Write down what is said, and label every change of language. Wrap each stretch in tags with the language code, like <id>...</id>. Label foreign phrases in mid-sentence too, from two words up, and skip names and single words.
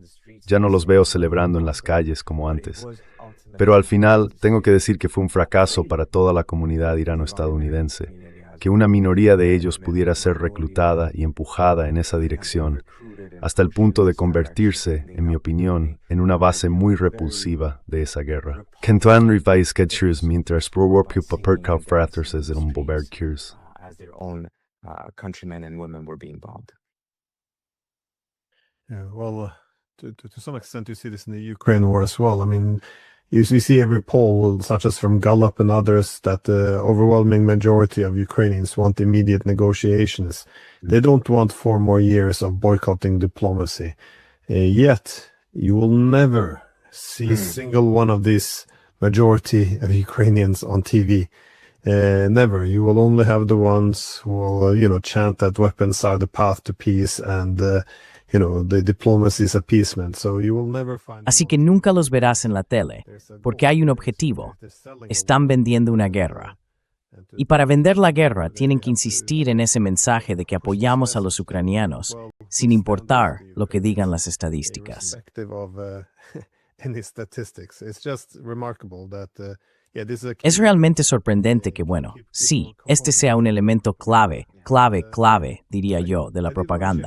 <es>Ya no los veo celebrando en las calles como antes. Pero al final, tengo que decir que fue un fracaso para toda la comunidad irano-estadounidense, que una minoría de ellos pudiera ser reclutada y empujada en esa dirección, hasta el punto de convertirse, en mi opinión, en una base muy repulsiva de esa guerra. Kentuan rivais kedshurs mientras prorwar paperkau frathers en bombardkurs.</es> <en>Yeah, well, to some extent, you see this in the Ukraine war as well. I mean, you see every poll, such as from Gallup and others, that the overwhelming majority of Ukrainians want immediate negotiations. They don't want 4 more years of boycotting diplomacy. Yet, you will never see a single one of these majority of Ukrainians on TV. Never. You will only have the ones who will, chant that weapons are the path to peace and the diplomacy is appeasement. So you will never find.</en> <es>Así que nunca los verás en la tele, porque hay un objetivo. Están vendiendo una guerra. Y para vender la guerra tienen que insistir en ese mensaje de que apoyamos a los ucranianos, sin importar lo que digan las estadísticas. Es realmente sorprendente que, sí, este sea un elemento clave, diría yo, de la propaganda.</es>